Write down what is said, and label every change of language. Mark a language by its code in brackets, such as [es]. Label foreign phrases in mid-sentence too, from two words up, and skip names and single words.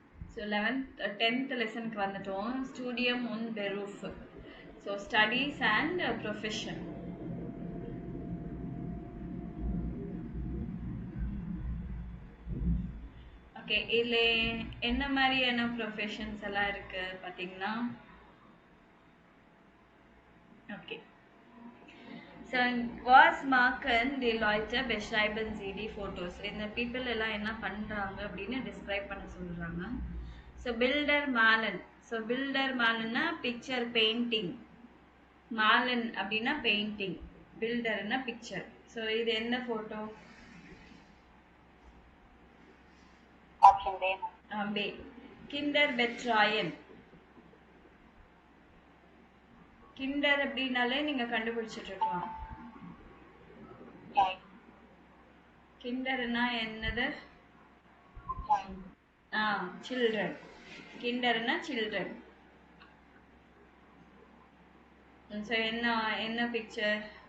[en] So 10th lesson வந்துட்டோம். [de] Studium und Beruf. [en] So studies and profession. [ta] ஓகே, இதுல என்ன மாதிரியான ப்ரொஃபஷன்ஸ் எல்லாம் இருக்கு பாத்தீங்கன்னா, ஓகே. [de] So was machen die Leute beschreiben sie die Fotos. [ta] இந்த people எல்லாம் என்ன பண்றாங்க அப்படின்னு describe பண்ண சொல்றாங்க. [de] So builder malen. So builder malenனா [en] picture painting. [ta] Malen அப்படின்னா painting. Builderனா picture. So இது என்ன photo? [en] Option B. [ta] B. [de] Kinder betreuen. [ta] Kinder அப்படின்னாலே நீங்க கண்டுபிடிச்சிட்டு இருக்கலாம். கிண்டர்னா என்னது? சில்ட்ரன். கிண்டர்னா சில்ட்ரன். ஸோ என்ன பிக்சர்?